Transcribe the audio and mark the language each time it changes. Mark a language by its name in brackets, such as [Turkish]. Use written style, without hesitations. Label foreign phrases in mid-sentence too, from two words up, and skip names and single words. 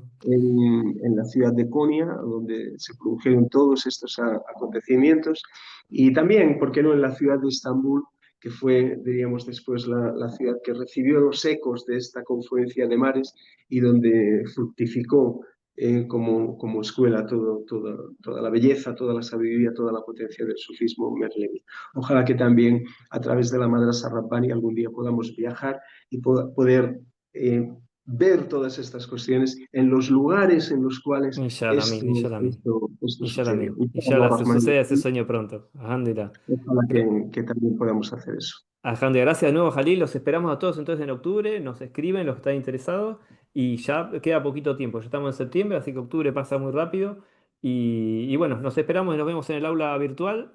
[Spanish] en la ciudad de Konya, donde se produjeron todos estos acontecimientos, y también, ¿por qué no?, en la ciudad de Estambul, que fue, diríamos, después la ciudad que recibió los ecos de esta confluencia de mares y donde fructificó como escuela toda la belleza, toda la sabiduría, toda la potencia del sufismo merlevi. Ojalá que también a través de la Madrasa Rabbani algún día podamos viajar y poder ver todas estas cuestiones en los lugares en los cuales [Arabic] إن شاء الله، آمين، إن شاء الله، آمين. [Spanish] esto Inshallah, sucedió. amin. Inshallah, se sucede ese sueño pronto. Alhamdulillah. Ojalá Gra- que también podamos hacer eso. Alhamdulillah, gracias de nuevo, Jalil. Los esperamos a todos entonces en octubre. Nos escriben los que están interesados. Y ya queda poquito tiempo. Ya estamos en septiembre, así que octubre pasa muy rápido. Y bueno, nos esperamos y nos vemos en el aula virtual.